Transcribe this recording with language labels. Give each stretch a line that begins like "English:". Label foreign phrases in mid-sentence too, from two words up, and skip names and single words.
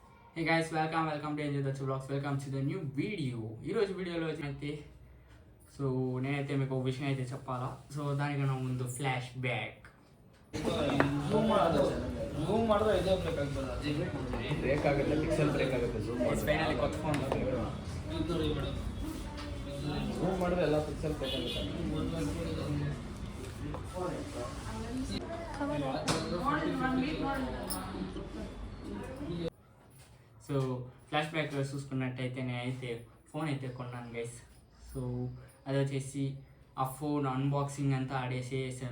English: Hey guys, welcome to Angel Dachu Vlogs. Welcome to the new video.
Telugu: ఈ రోజు వీడియోలో అయితే సో నేనైతే మీకు ఒక విషయం అయితే చెప్పాలా. సో దానికన్నా ముందు
English: flash back.
Kannada: ಬ್ರೇಕ್ ಆಗುತ್ತೆ,
English: pixel break
Kannada: ಆಗುತ್ತೆ.
Telugu: ఫైనలీ కొత్త ఫోన్ ಝೂಮ್ ಮಾಡಿದ್ರೆ ಎಲ್ಲ
English: pixel break
Telugu: ಆಗುತ್ತೆ. సో ఫ్లాష్ బ్యాక్లో చూసుకున్నట్టయితే నేనైతే ఫోన్ అయితే కొన్నాను గైస్. సో అది వచ్చేసి ఆ ఫోన్ అన్బాక్సింగ్ అంతా చేసాను.